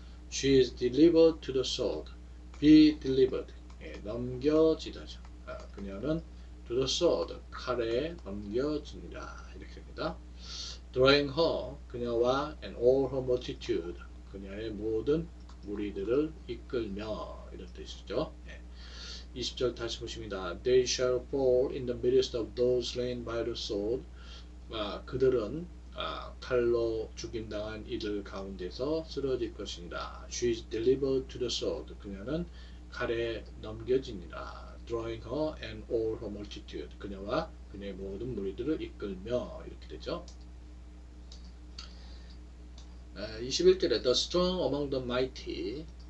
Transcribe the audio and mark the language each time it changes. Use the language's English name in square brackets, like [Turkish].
[English] She is delivered to the sword. Be delivered. [Korean] 넘겨지다죠. 그녀는 [English] to the sword, [Korean] 칼에 넘겨지니라. 이렇게 됩니다. [English] drawing her, [Korean] 그녀와 [English] and all her multitude, [Korean] 그녀의 모든 무리들을 이끌며 이런 뜻이죠. 20절 다시 보십니다. [English] They shall fall in the midst of those slain by the sword. [Korean] 그들은 칼로 죽임당한 이들 가운데서 쓰러질 것이니라. [English] She is delivered to the sword. [Korean] 그녀는 칼에 넘겨지니라. [English] Drawing her and all her multitude. [Korean] 그녀와 그녀의 모든 무리들을 이끌며 이렇게 되죠. 21절에 [English] The strong among the mighty.